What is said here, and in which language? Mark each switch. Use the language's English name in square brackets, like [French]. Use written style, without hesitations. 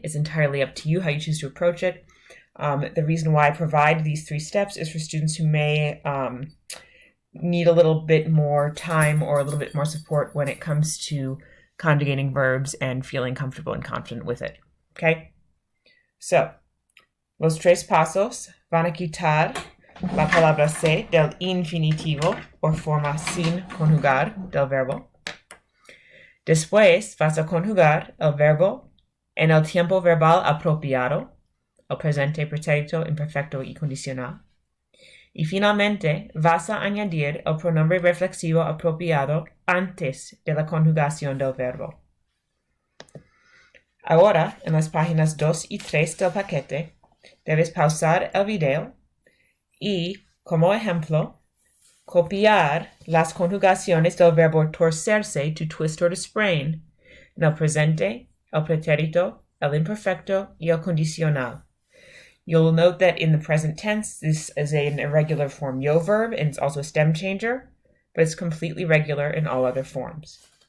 [English] It's entirely up to you how you choose to approach it. The reason why I provide these 3 steps is for students who may need a little bit more time or a little bit more support when it comes to conjugating verbs and feeling comfortable and confident with it. Okay? [Spanish] So, los 3 pasos van a quitar la palabra se del infinitivo o forma sin conjugar del verbo. Después vas a conjugar el verbo en el tiempo verbal apropiado, el presente, pretérito, imperfecto y condicional. Y finalmente, vas a añadir el pronombre reflexivo apropiado antes de la conjugación del verbo. Ahora, en las páginas 2 y 3 del paquete, debes pausar el video y, como ejemplo, copiar las conjugaciones del verbo torcerse, [English] to twist or to sprain, [Spanish] en el presente, el pretérito, el imperfecto y el condicional. [English] You'll note that in the present tense, this is an irregular form yo verb, and it's also a stem changer, but it's completely regular in all other forms.